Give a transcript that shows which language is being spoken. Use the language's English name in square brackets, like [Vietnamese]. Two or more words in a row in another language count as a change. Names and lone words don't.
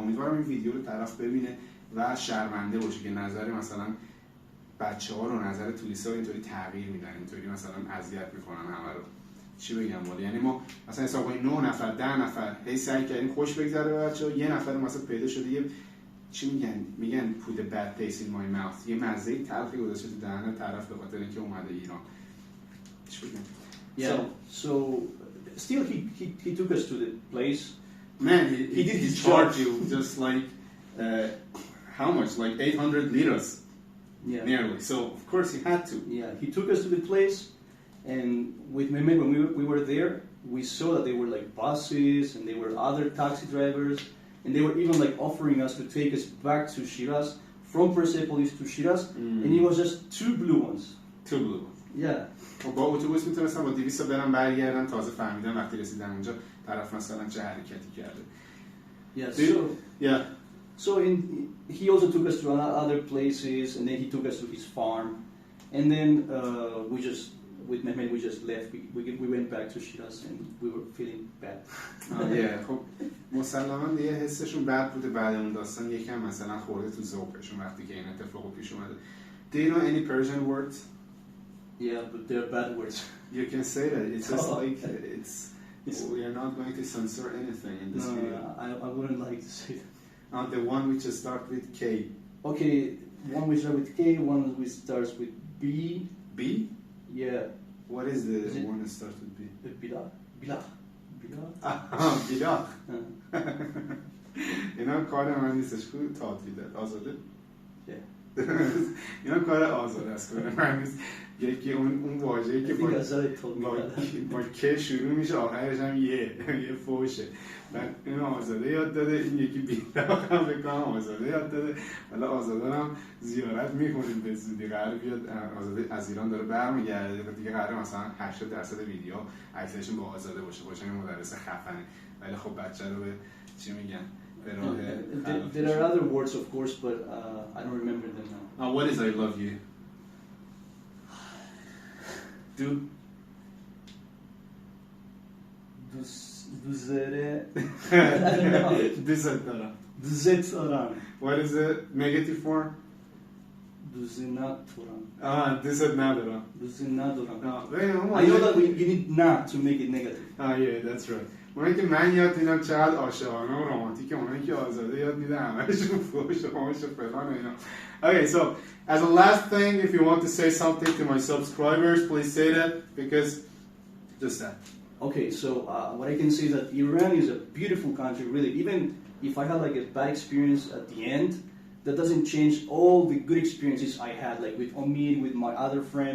[Persian] امیدوارم این ویدیو رو طرف ببینه و شرمنده باشه که نظر مثلا بچه‌ها رو، نظر توریست‌ها اینطوری تغییر میدن، اینطوری مثلا اذیت میکنن همه رو. چی بگم والا، یعنی ما مثلا حساب کنیم 9 نفر 10 نفر هی سعی کردیم خوش بگذره به بچه‌ها، یه نفر مثلا پیدا شده یه چی میگن [English] put the bad taste in my mouth، [Persian] یه مزه تلخی گذاشته تو دهن طرف به خاطر اینکه اومده ایران. چی بگم؟ [English] So still he took us to the place. Man, he did his charge you just like how much, like 800 liras. Yeah. Nearly. So of course he had to. Yeah, he took us to the place, and with Mehmet when we were there, we saw that there were like buses and there were other taxi drivers, and they were even like offering us to take us back to Shiraz from Persepolis to Shiraz, and it was just 2 blue ones. 2 blue ones. Yeah. [Persian] با اتوبوس میتونستم با 200 برم برگردم، تازه فهمیدم وقتی رسیدم اونجا طرف مثلا چه حرکتی کرده. [English] Yeah. So he also took us to other places, and then he took us to his farm, and then with Mehmet we just left. We went back to Shiraz, and we were feeling bad. [Persian] خب مسلماً یه حسشون بد بوده بعد اون داستان، یکم مثلا خورده تو ذوقشون وقتی که این اتفاق پیش اومده. [English] Do you know any Persian words? Yeah, but they're bad words. You can say that. It's just like we are not going to censor anything in this video. I wouldn't like to say that. The one which starts with K. Okay, one which starts with K, one which starts with B. B? Yeah. What is the one that starts with B? [Persian] Bilach. بیلاخ. اینا کار من نیستش که تعطیلات آزاده. اینا کار آزاده است، کار من نیست. یکی اون واژه‌ای که با که شروع میشه آخرش هم یه فوشه. بعد اینو آزاده یاد داده، این یکی بیلاخ هم بکنم آزاده یاد داده. حالا آزاده هم زیارت میکنیم به زودی، قرار بیاد. آزاده از ایران داره برمیگرده دیگه، قراره مثلا 80% ویدیو عکسشون با آزاده باشه یه مدرس خفنه. ولی خب بچه رو به چی میگن؟ [English] There are other words of course, but I don't remember them now. What is I love you? [Persian] Duzere. دوست دارم. What is the negative form? دوست ندارم. دوست ندارم. دوست ندارم. [English] I know that you need not to make it negative. Yeah, that's right. [Persian] اونایی که من یاد میدم چقدر عاشقانه و رمانتیکه، اونایی که آزاده یاد میدم همشون فوش و فوش و فلان و اینا. [English] Okay, so as a last thing, if you want to say something to my subscribers, please say that, because just that. Okay, so what I can say is that Iran is a beautiful country, really. Even if I had like a bad experience at the end, that doesn't change all the good experiences I had, like with Omid, with my other friends.